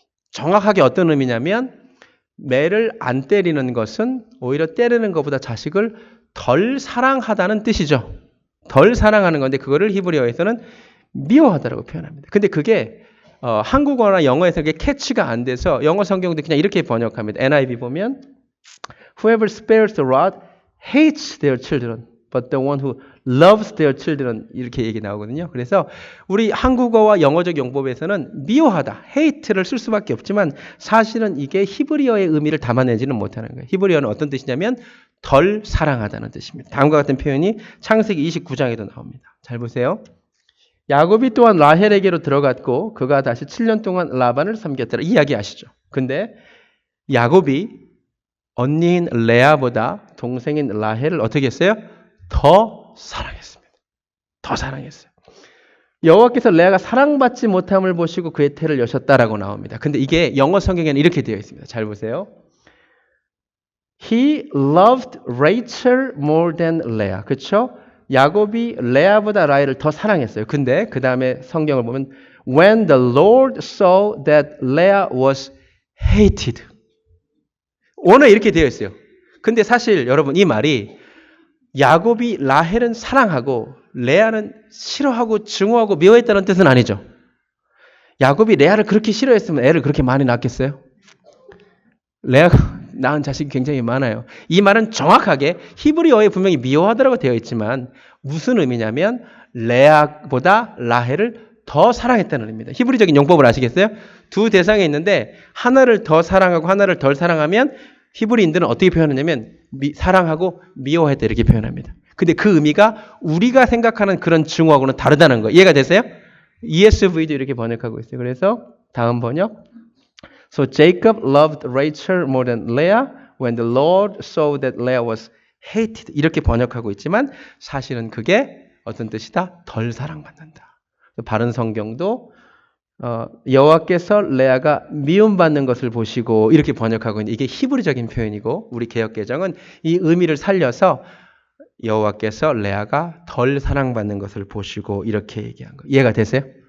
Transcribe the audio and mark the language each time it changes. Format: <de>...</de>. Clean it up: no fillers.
<ko>정확하게 어떤 의미냐면 매를 안 때리는 것은 오히려 때리는 것보다 자식을 덜 사랑하다는 뜻이죠. 덜 사랑하는 건데 그거를 히브리어에서는 미워하다라고 표현합니다. 근데 그게 한국어나 영어에서 그게 캐치가 안 돼서 영어 성경도 그냥 이렇게 번역합니다.</ko> <en>NIV</en> <ko>보면</ko> <en>Whoever spares the rod hates their children, but the one who loves their children</en> <ko>이렇게 얘기 나오거든요. 그래서 우리 한국어와 영어적 용법에서는 미워하다, hate를 쓸 수밖에 없지만 사실은 이게 히브리어의 의미를 담아내지는 못하는 거예요. 히브리어는 어떤 뜻이냐면 덜 사랑하다는 뜻입니다. 다음과 같은 표현이 창세기 29장에도 나옵니다. 잘 보세요. 야곱이 또한 라헬에게로 들어갔고 그가 다시 7년 동안 라반을 섬겼더라. 이 이야기 아시죠? 근데 야곱이 언니인 레아보다 동생인 라헬을 어떻게 했어요? 더 사랑했습니다. 더 사랑했어요. 여호와께서 레아가 사랑받지 못함을 보시고 그의 태를 여셨다라고 나옵니다. 근데 이게 영어 성경에는 이렇게 되어 있습니다. 잘 보세요.</ko> <en>He loved Rachel more than Leah.</en> <ko>그렇죠? 야곱이 레아보다 라헬을 더 사랑했어요. 근데 그 다음에 성경을 보면</ko> <en>When the Lord saw that Leah was hated.</en> <ko>원어에 이렇게 되어 있어요. 근데 사실 여러분 이 말이 야곱이 라헬은 사랑하고 레아는 싫어하고 증오하고 미워했다는 뜻은 아니죠. 야곱이 레아를 그렇게 싫어했으면 애를 그렇게 많이 낳겠어요? 레아가 낳은 자식이 굉장히 많아요. 이 말은 정확하게 히브리어에 분명히 미워하다라고 되어 있지만 무슨 의미냐면 레아보다 라헬을 더 사랑했다는 의미입니다. 히브리적인 용법을 아시겠어요? 두 대상이 있는데 하나를 더 사랑하고 하나를 덜 사랑하면 히브리인들은 어떻게 표현하냐면 사랑하고 미워했다 이렇게 표현합니다. 근데 그 의미가 우리가 생각하는 그런 증오하고는 다르다는 거예요. 이해가 되세요? ESV도 이렇게 번역하고 있어요. 그래서 다음 번역.</ko> <en>So Jacob loved Rachel more than Leah when the Lord saw that Leah was hated.</en> <ko>이렇게 번역하고 있지만 사실은 그게 어떤 뜻이다? 덜 사랑받는다. 바른 성경도 여호와께서 레아가 미움받는 것을 보시고 이렇게 번역하고 있는데 이게 히브리적인 표현이고 우리 개역개정은 이 의미를 살려서 여호와께서 레아가 덜 사랑받는 것을 보시고 이렇게 얘기한 거예요. 이해가 되세요?</ko>